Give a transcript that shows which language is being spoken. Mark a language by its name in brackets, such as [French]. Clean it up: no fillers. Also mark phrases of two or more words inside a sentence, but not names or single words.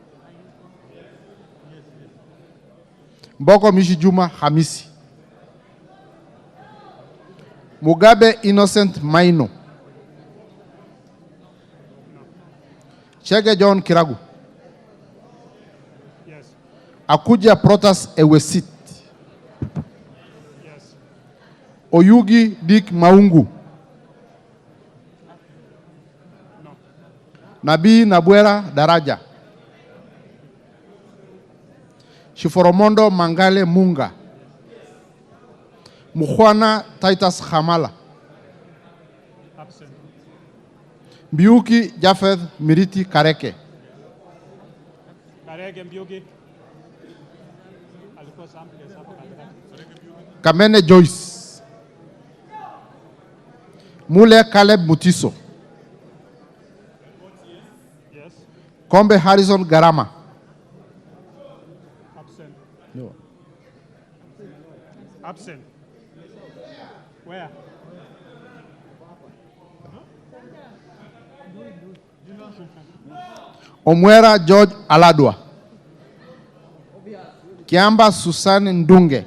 [English] Mboko Mishi Juma Hamisi, Mugabe Innocent Maino, Chege John Kiragu, Yes. Akuja Protas Ewesit, Yes. Oyugi Dick Maungu, No. Nabii Nabwera Daraja, Shiforomondo Mangale Munga, Mukhwana Titus Hamala, Absent. Mbiuki Japheth Miriti Kareke, Karege Mbiuki. [Swahili] Alikuwa sample hapo katikati. [English] Kamene Joyce, Mule Caleb Mutiso, Yes. Kombe Harrison Garama, Absent. Absent. Where? Omwera George Aladwa, Kiamba Susan Ndunge,